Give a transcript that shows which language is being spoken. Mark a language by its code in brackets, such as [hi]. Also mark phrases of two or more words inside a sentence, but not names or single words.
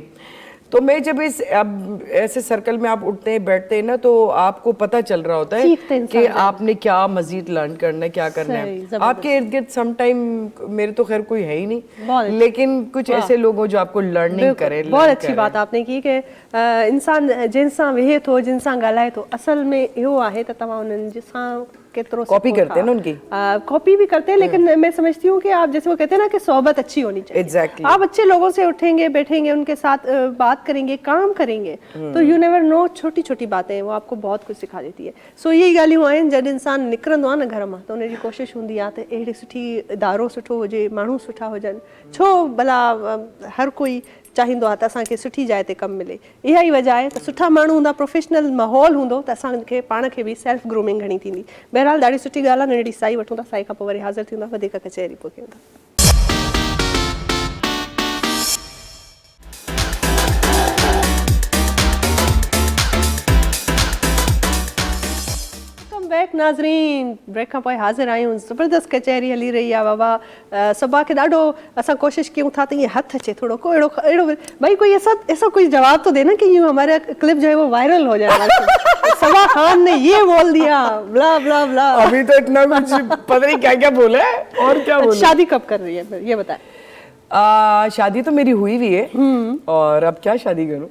[hi] तो मैं जब अब ऐसे सर्कल में आप उठते हैं बैठते हैं ना, तो आपको पता चल रहा होता है कि आपने क्या मजीद लर्न करना है, क्या करना है। आपके इर्द गिर्द [en] some time, [hi] मेरे तो खैर कोई है ही नहीं, लेकिन कुछ ऐसे लोग हो जो आपको लर्निंग करे। बहुत अच्छी बात आपने की कि [sd] इंसान जिनसां वेहे थो, जिनसां ॻाल्हाए थो, असल में इहो आहे त तव्हां उन्हनि जिसां केतिरो [hi] कॉपी करते हैं ना उनकी, कॉपी भी करते हैं, लेकिन मैं समझती हूँ कि आप जैसे वो कहते हैं ना कि सोहबत अच्छी होनी चाहिए। [en] Exactly. [hi] आप अच्छे लोगों से उठेंगे, बैठेंगे, उनके साथ बात करेंगे, काम करेंगे, तो [en] you never know, [hi] छोटी छोटी बातें वो आपको बहुत कुछ सिखा देती है। [sd] सो यही ॻाल्हियूं आहिनि, जॾहिं इंसान निकिरंदो आहे न घर मां, त उनजी कोशिशि हूंदी आहे त अहिड़ी सुठी इदारो सुठो हुजे, माण्हू सुठा हुजनि, छो भला हर कोई चाहींदो आहे त असांखे सुठी जाइ ते कमु मिले। इहा ई वजह आहे त सुठा माण्हू हूंदा, प्रोफेशनल माहौल हूंदो, त असांखे पाण खे बि [en] self grooming [sd] घणी थींदी। बहरहाल ॾाढी सुठी ॻाल्हि आहे, नंढड़ी साई वठूं था, साई खां पोइ वरी हाज़िर थींदा, वधीक कचहरी पोइ कयूं था। बैक बैक नाज़रीन, ब्रेक खां पोइ हाज़िर आहियूं। ज़बरदस्त कचहरी हली रही आहे बाबा। सबा खे ॾाढो असां कोशिशि कयूं था त ईअं हथ अचे थोड़ो को अहिड़ो भाई [hi] कोई ऐसा कोई जवाब तो देना कि यूँ हमारा क्लिप जो है वो वायरल हो जाए। सबा खान ने ये बोल दिया, ब्ला ब्ला ब्ला। अभी तो इतना कुछ पता नहीं क्या क्या बोला है और क्या बोला। शादी कब कर रही है ये बताए? शादी तो मेरी हुई भी है और अब क्या शादी करूं,